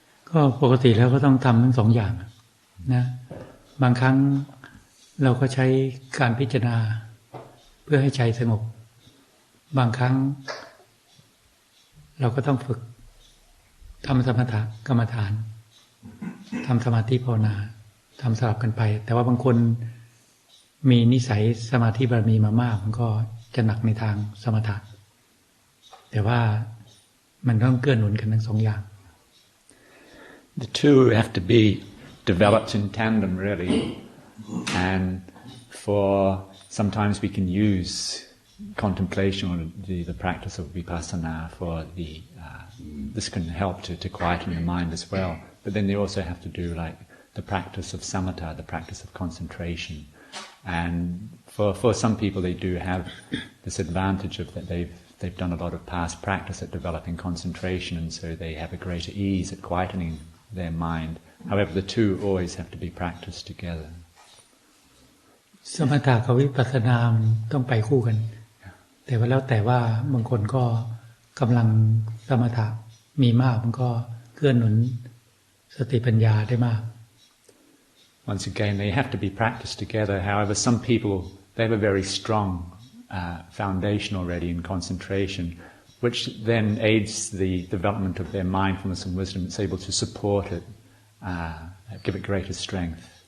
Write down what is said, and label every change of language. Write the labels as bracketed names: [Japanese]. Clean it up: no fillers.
[Thai] ก็ปกติแล้วก็ต้องทำทั้งสองอย่างนะบางครั้งเราก็ใช้การพิจารณาเพื่อให้ใจสงบบางครั้งเราก็ต้องฝึกทำสมถะกรรมฐานทำสมาธิภาวนาทำสลับกันไปแต่ว่าบางคนมีนิสัยสมาธิบารมีมามากมันก็จะหนักในทางสมถะแต่ว่ามันต้องเกื้อหนุนกันทั้งสองอย่าง [English] The two have to be developed in tandem really and for sometimes we can use contemplation or the practice of vipassana for this can help to quieten the mind as well but then they also have to do like the practice of samatha the practice of concentration and for some people they do have this advantage of that they've done a lot of past practice at developing concentration and so they have a greater ease at quietening their mind however the two always have to be practiced together [Thai] สมถะกับวิปัสสนาต้องไปคู่กันแต่ว่าแล้วแต่ว่าบางคนก็กำลังสมถะมีมากมันก็เกื้อหนุนสติปัญญาได้มาก [English] Once again they have to be practiced together however some people they have a very strong foundation already in concentration which then aids the development of their mindfulness and wisdom it's able to support it give it greater strength